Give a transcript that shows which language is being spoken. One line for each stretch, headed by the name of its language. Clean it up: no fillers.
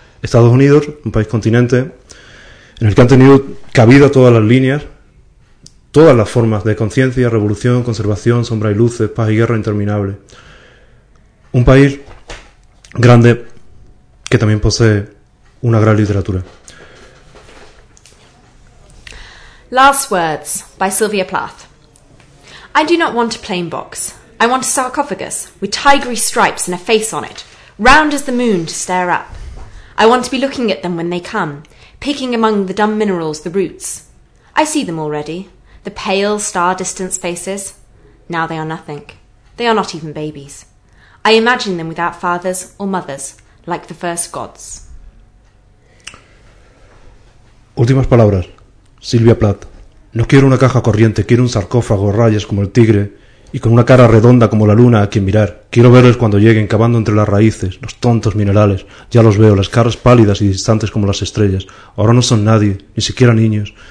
Spanish: Estados Unidos, un país continente en el que han tenido cabida todas las líneas, todas las formas de conciencia, revolución, conservación, sombra y luces, paz y guerra interminable. Un país grande que también posee una gran literatura.
English: Last Words by Sylvia Plath. I do not want a plain box. I want a sarcophagus with tigery stripes and a face on it, round as the moon to stare up. I want to be looking at them when they come, picking among the dumb minerals the roots. I see them already, the pale star-distant faces. Now they are nothing. They are not even babies. I imagine them without fathers or mothers, like the first gods.
Spanish: Últimas palabras. Silvia Plath. No quiero una caja corriente, quiero un sarcófago, rayas como el tigre, y con una cara redonda como la luna a quien mirar. Quiero verles cuando lleguen, cavando entre las raíces, los tontos minerales. Ya los veo, las caras pálidas y distantes como las estrellas. Ahora no son nadie, ni siquiera niños.